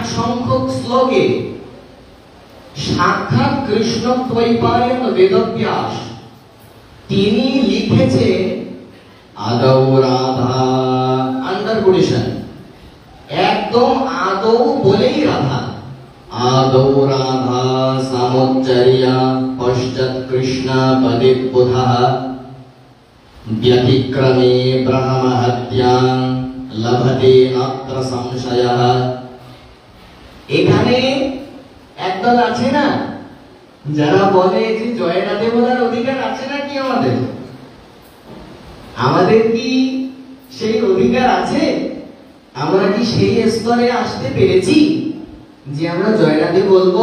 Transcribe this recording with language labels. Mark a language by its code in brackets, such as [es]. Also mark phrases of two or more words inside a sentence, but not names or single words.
[bn] সংখ্যক শ্লোকে সাক্ষাৎ কৃষ্ণ দ্বৈপায়ন বেদব্যাস তিনি লিখেছেন আদৌ রাধা, [en] under quotation, [bn] একদম আদৌ বলেই রাধা, [sa] आदौ राधा सामोच्चर्या पश्चात् कृष्ण पदिद्बुधः व्यतिक्रमे ब्रह्महत्यां लभते नात्र संशयः। [bn] এখানে একদল আছে না যারা বলে যে জয় রাধে বলার অধিকার আছে নাকি আমাদের? আমাদের কি সেই অধিকার আছে? আমরা কি সেই স্তরে আসতে পেরেছি যে আমরা জয় রাধে বলবো?